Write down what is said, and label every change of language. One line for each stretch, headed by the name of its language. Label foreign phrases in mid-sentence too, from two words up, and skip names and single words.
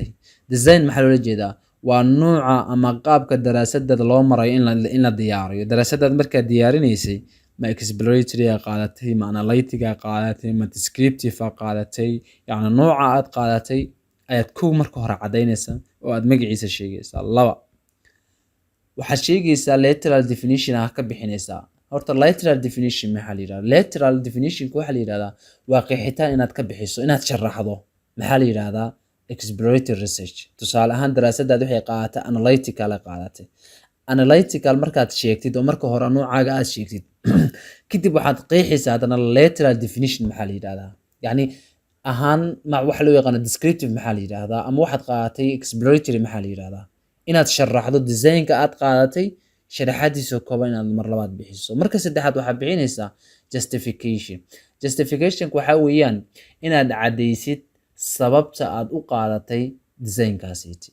Somali: design maxaa loola jeedaa? waa nooca ama qaabka daraasadada loo marayo in la diyaariyo. daraasadaad markaad diyaarinaysay ma exploratory qaadatay, ma analytic qaadatay, ma descriptive qaadatay, yacni nooca aad qaadatay ayaad marka hore cadaynaysaa oo aad magaciisa sheegaysaa. laba, waxaad sheegaysaa
English: lateral definition
Somali: ka bixinaysaa. horta
English: lateral definition
Somali: maxaa la yirahdaa?
English: lateral definition
Somali: waxaa la yiraahdaa waa qeexitaan inaad ka bixiso, inaad sharaxdo. maxaa la yiraahdaa?
English: exploratory research.
Somali: tusaale ahaan daraasadaad waxay qaadatay analytical qaadatay. analytical markaad sheegtid oo marka hore noocaaga aad sheegtid kadib waxaad qeexaysaa haddana
English: lateral definition
Somali: maxaa la yiraahdaa. yacni ahaan waxa loo yaqaano descriptive maxaa la yiraahdaa, ama waxaad qaadatay exploratory maxaa la yiraahdaa. inaad sharaxdo designka aad qaadatay, sharaxadiisa kooban inaad mar labaad bixiso. marka saddexaad waxaad bixinaysaa justification. justification waxa weeyaan inaad cadaysid sababta aad u qaadatay designkaasi.